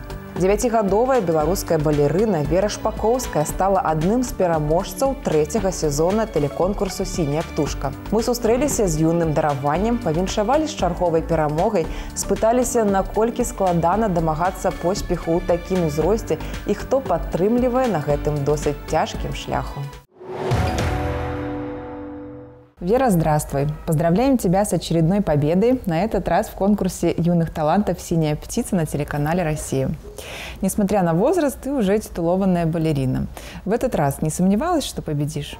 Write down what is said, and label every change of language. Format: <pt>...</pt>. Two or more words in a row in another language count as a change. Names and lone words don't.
<be>9гадовая беларуская балерына Вера Шпаковская стала адным з пераможцаў 3-го сезона тэлеконкурсу «Сіняя птушка». Мы сустрэліся з юным дараваннем, павіншавалі з чарговай перамогай, спыталіся, наколькі складана дамагацца поспеху ў такім узросце і хто падтрымлівае на гэтым досыць цяжкім шляху.</be> <ru>Вера, здравствуй! Поздравляем тебя с очередной победой, на этот раз в конкурсе юных талантов «Синяя птица» на телеканале «Россия». Несмотря на возраст, ты уже титулованная балерина. В этот раз не сомневалась, что победишь?</ru>